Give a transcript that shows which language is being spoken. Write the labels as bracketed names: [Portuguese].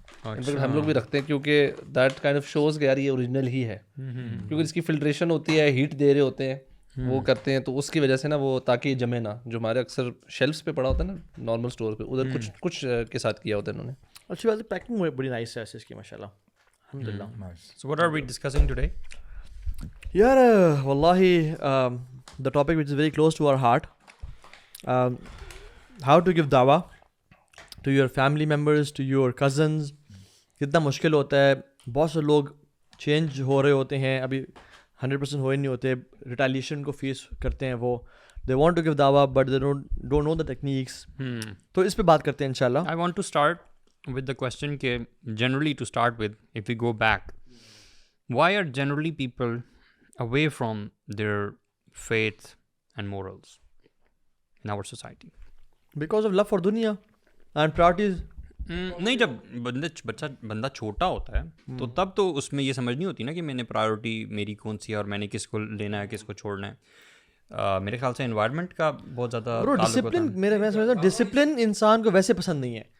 [Urdu] In fact ہم لوگ بھی رکھتے ہیں, کیونکہ دیٹ کائنڈ آف شوز کہ یار یہ اوریجنل ہی ہے, کیونکہ اس کی فلٹریشن ہوتی ہے, ہیٹ دے رہے ہوتے ہیں, وہ کرتے ہیں, تو اس کی وجہ سے نا وہ تاکہ یہ جمے نا, جو ہمارے اکثر شیلفس پہ پڑا ہوتا ہے نا نارمل اسٹور پہ, ادھر کچھ کے ساتھ کیا ہوتا ہے انہوں نے. اچھی بات ہے, پیکنگ بڑی نائس ہے اس کی ماشاء اللہ, الحمد للہ. [English] So what are we discussing today? [Urdu] یار واللہ [English] the topic which is very close to our heart, how to give dawah to your family members, to your cousins. [Urdu] کتنا مشکل ہوتا ہے, بہت سے لوگ چینج ہو رہے ہوتے ہیں, ابھی 100% ہوئے نہیں ہوتے, ریٹیلیشن کو فیس کرتے ہیں, وہ [English] they want to give dawah but they don't know the techniques. [Urdu] تو اس پہ بات کرتے ہیں انشاءاللہ. [English] I want to start with the question [Urdu] کہ [English] generally to start with, if we go back, why are generally people away from their faith and morals in our society? Because of love for dunya and priorities. [Urdu] نہیں, جب بندہ چھوٹا ہوتا ہے تو تب تو اس میں یہ سمجھ نہیں ہوتی نا کہ میں نے پرائیورٹی میری کون سی ہے اور میں نے کس کو لینا ہے کس کو چھوڑنا ہے. میرے خیال سے انوائرمنٹ کا بہت زیادہ ڈسپلن, میں سمجھتا ہوں ڈسپلن انسان کو ویسے پسند نہیں ہے.